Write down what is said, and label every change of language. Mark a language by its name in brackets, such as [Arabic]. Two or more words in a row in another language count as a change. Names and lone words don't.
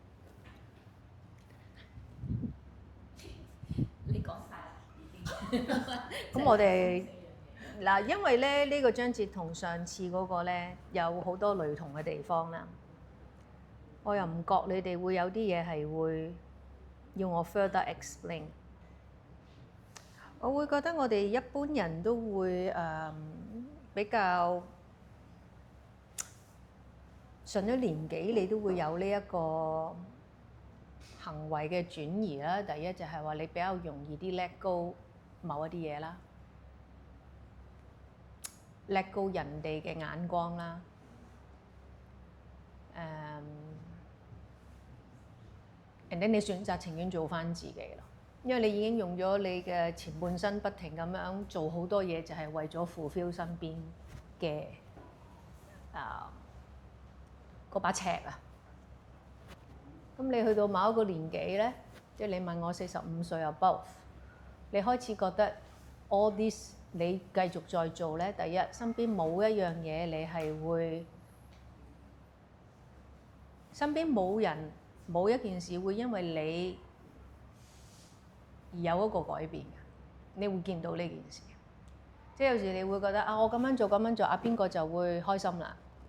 [Cantonese] 你講晒啦。咁我哋嗱，因為咧呢個章節同上次嗰個咧有好多雷同嘅地方啦，我又唔覺你哋會有啲嘢係會要我 [English] further explain。 [Cantonese] 我會覺得我哋一般人都會比較上咗年紀，你都會有呢一個行為嘅轉移啦。第一就係話你比較容易啲 [English] let go [Cantonese] 某一啲嘢啦 ， [English] let go [Cantonese] 人哋嘅眼光啦， [English] and then [Cantonese] 你選擇情願做翻自己咯，因為你已經用咗你嘅前半生不停咁樣做好多嘢，就係為咗 fulfill 身邊嘅嗰把尺啊。咁你去到某一個年紀咧，即係你問我45歲 above，你開始覺得 [English] all this [Cantonese] 你繼續再做咧，第一身邊冇一樣嘢你係會，身邊冇人冇一件事會因為你而有一個改變嘅，你會見到呢件事。即係有時你會覺得啊，我咁樣做啊，邊個就會開心啦。